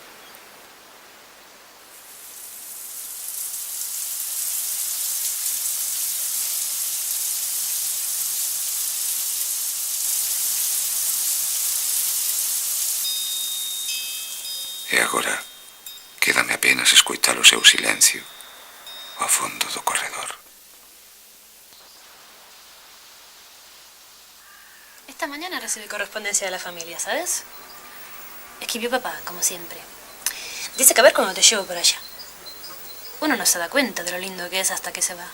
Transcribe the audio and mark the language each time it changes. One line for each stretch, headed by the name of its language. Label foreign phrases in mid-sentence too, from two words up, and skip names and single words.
Galician: E agora quédame apenas escoitar o seu silencio ao fondo do corredor.
Spanish: Esta mañana recibí correspondencia de la familia, ¿sabes? Escribió papá, como siempre. Dice que a ver cuando te llevo por allá. Uno no se da cuenta de lo lindo que es hasta que se va.